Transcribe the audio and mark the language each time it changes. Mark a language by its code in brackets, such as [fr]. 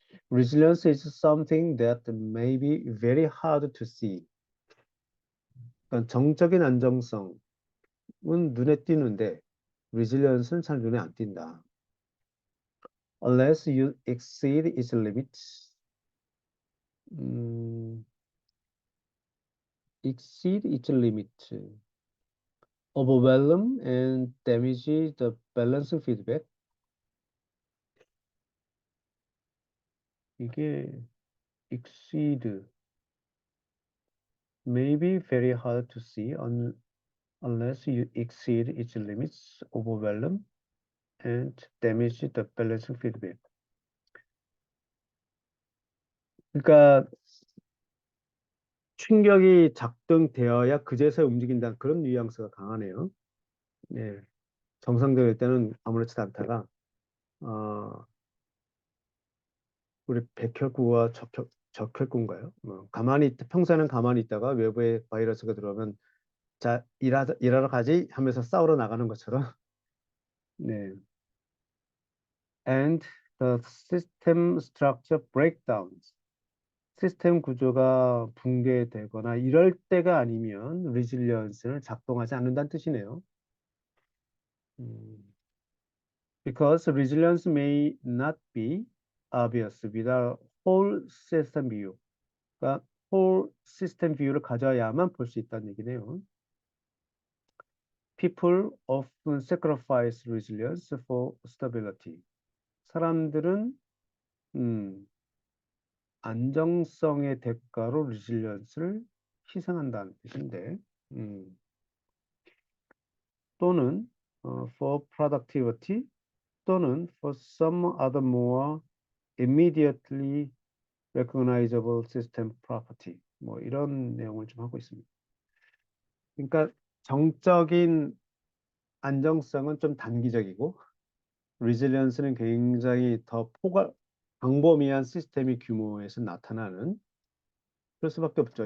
[en] Resilience is something that may be very hard to see. [ko] 그러니까 정적인 안정성은 눈에 띄는데 resilience는 잘 눈에 안 띈다. [en] Unless you exceed its limits. 음, exceed its limit. Overwhelm and damage the balancing feedback. 이게 exceed may be very hard to see unless you exceed its limits, overwhelm and damage the balancing feedback. [ko] 그러니까 충격이 작동되어야 그제서야 움직인다는 그런 뉘앙스가 강하네요. 네, 정상적일 때는 아무렇지도 않다가 우리 백혈구와 적혈구인가요? 평소에는 가만히 있다가 외부에 바이러스가 들어오면 자 일하러 가지 하면서 싸우러 나가는 것처럼 네. [en] And the system structure breakdowns. [ko] 시스템 구조가 붕괴되거나 이럴 때가 아니면 resilience는 작동하지 않는다는 뜻이네요. [en] 음, because resilience may not be obvious without whole system view. [ko] 그러니까 whole system view를 가져야만 볼 수 있다는 얘기네요. [en] People often sacrifice resilience for stability. [ko] 사람들은 음, 안정성의 대가로 resilience를 희생한다는 뜻인데, 음, 또는 [en] for productivity, [ko] 또는 [en] for some other more immediately recognizable system property. [ko] 뭐 이런 내용을 좀 하고 있습니다. 그러니까 정적인 안정성은 좀 단기적이고 resilience는 굉장히 더 광범위한 시스템의 규모에서 나타나는 그럴 수밖에 없죠.